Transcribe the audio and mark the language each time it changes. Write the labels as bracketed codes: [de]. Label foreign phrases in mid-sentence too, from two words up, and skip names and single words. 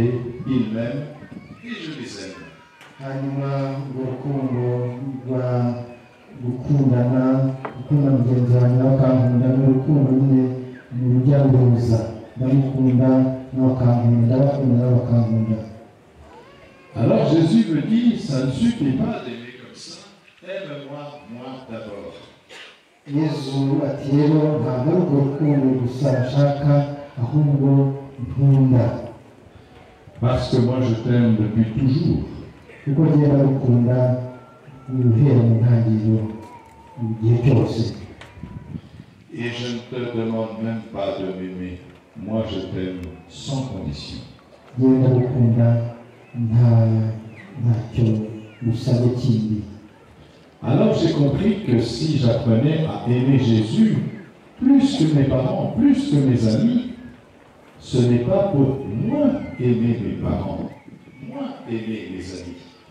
[fr] Ils m'aiment et je les aime. [rw] Hanyuma urwo rukundo rwa gukunda mugenzi wanjye bakankunda n'urukundo nyine ni urujya n'uruza. Ndamukunda nawe akankunda, ndabakunda nawe bakankunda. [fr] Alors Jésus me dit, ça ne suffit pas d'aimer comme ça, aime-moi moi d'abord. [rw] Yezu ati rero ntabwo ari urwo rukundo gusa nshaka, ahubwo nkunda. [fr] Parce que moi je t'aime depuis toujours. [rw] Kuko njyewe ndagukunda guhera mu ntangiriro, igihe cyose. [fr] Et je ne te demande même pas de m'aimer. Moi, je t'aime sans condition. Alors j'ai compris que si j'apprenais à aimer Jésus plus que mes parents, plus que mes amis, ce n'est pas pour moins aimer mes parents, moins aimer mes amis.